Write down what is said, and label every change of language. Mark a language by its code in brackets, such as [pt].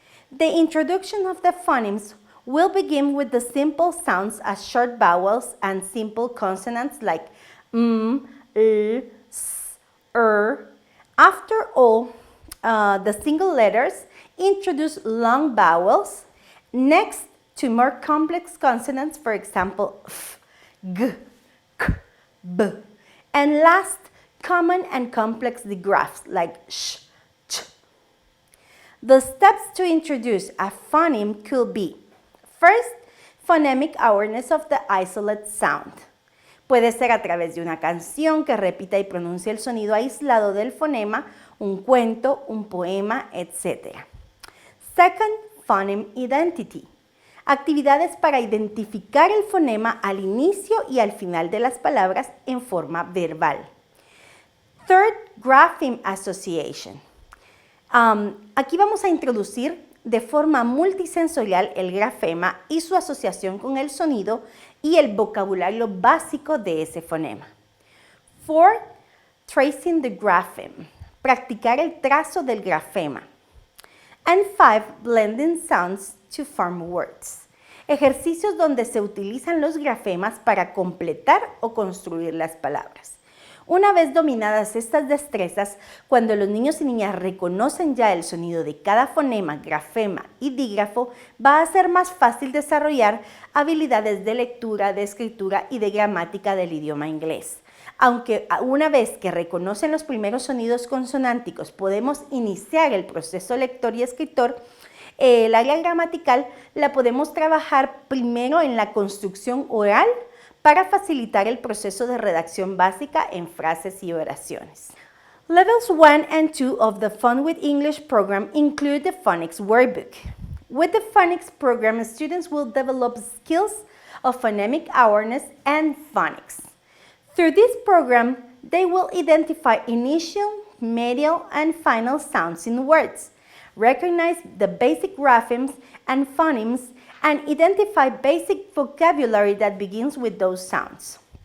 [en] The introduction of the phonemes will begin with the simple sounds as short vowels and simple consonants like s, After all, the single letters introduce long vowels next to more complex consonants, for example, f, g, k, b. And last, common and complex digraphs like sh, ch. The steps to introduce a phoneme could be: first, phonemic awareness of the isolate sound. [es] Puede ser a través de una canción que repita y pronuncie el sonido aislado del fonema, un cuento, un poema, etc. [en] Second, phoneme identity. [es] Actividades para identificar el fonema al inicio y al final de las palabras en forma verbal. [en] Third, grapheme association. [es] Aquí vamos a introducir de forma multisensorial el grafema y su asociación con el sonido y el vocabulario básico de ese fonema. [en] Fourth, tracing the grapheme. [es] Practicar el trazo del grafema. [en] And 5, blending sounds to form words. [es] Ejercicios donde se utilizan los grafemas para completar o construir las palabras. Una vez dominadas estas destrezas, cuando los niños y niñas reconocen ya el sonido de cada fonema, grafema y dígrafo, va a ser más fácil desarrollar habilidades de lectura, de escritura y de gramática del idioma inglés. Aunque una vez que reconocen los primeros sonidos consonánticos, podemos iniciar el proceso lector y escritor, el área gramatical la podemos trabajar primero en la construcción oral para facilitar el proceso de redacción básica en frases y oraciones. [en] Levels 1 and 2 of the Fun with English program include the Phonics workbook. With the Phonics program, students will develop skills of phonemic awareness and phonics. Through this program, they will identify initial, medial, and final sounds in words, recognize the basic graphemes and phonemes, and identify basic vocabulary that begins with those sounds.